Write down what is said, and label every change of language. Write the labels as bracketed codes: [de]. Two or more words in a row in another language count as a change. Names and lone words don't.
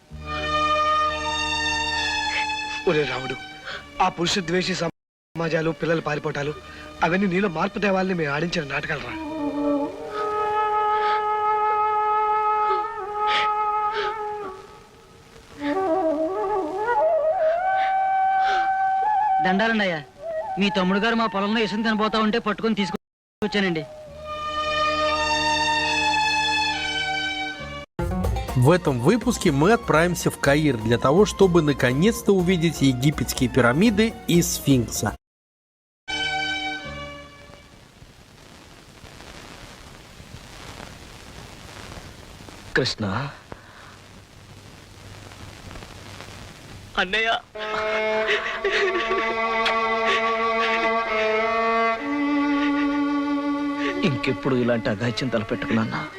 [te] ఒరే రాముడు, ఆ పురుష ద్వేషి సమాజాలు, పిల్లలు పారిపోవటాలు అవన్నీ నీలో మార్పు తేవాలని మేము ఆడించిన నాటకాలు రా. దండాలండి అయ్యా. మీ తమ్ముడు గారు మా పొలంలో ఇసుని తినబోతా ఉంటే పట్టుకొని తీసుకొచ్చానండి. [ru] В этом выпуске мы отправимся в Каир для того, чтобы наконец-то увидеть египетские пирамиды и сфинкса. [te] కృష్ణ అన్నయ్య, ఇంకెప్పుడు ఇలాంటి అఘాయిత్యం తలపెట్టుకున్నా.